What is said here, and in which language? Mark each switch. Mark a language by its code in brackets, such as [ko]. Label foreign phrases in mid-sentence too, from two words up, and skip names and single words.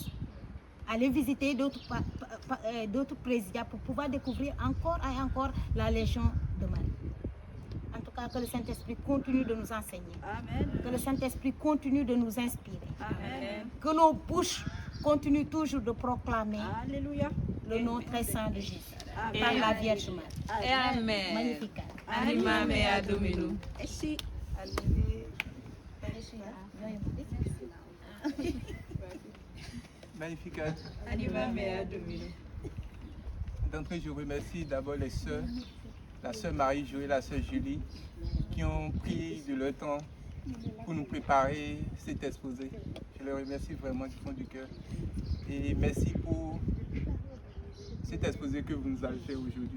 [fr] Aller visiter d'autres présidiats pour pouvoir découvrir encore et encore la Légion de Marie. En tout cas, que le Saint-Esprit continue de nous enseigner. Amen. Que le Saint-Esprit continue de nous inspirer. Amen. Que nos bouches continuent toujours de proclamer Alléluia. le nom très saint de Jésus. Amen. Par la Vierge Marie. Amen. Magnifique. [la] Anima mea Domino. [fr] Et si Magnifique. [la] Anima mea Domino. [fr] D'entrée, je remercie d'abord les sœurs, la sœur Marie-Jo et la sœur Julie, qui ont pris de leur temps pour nous préparer cet exposé. Je les remercie vraiment du fond du cœur. Et merci pour cet exposé que vous nous avez fait aujourd'hui.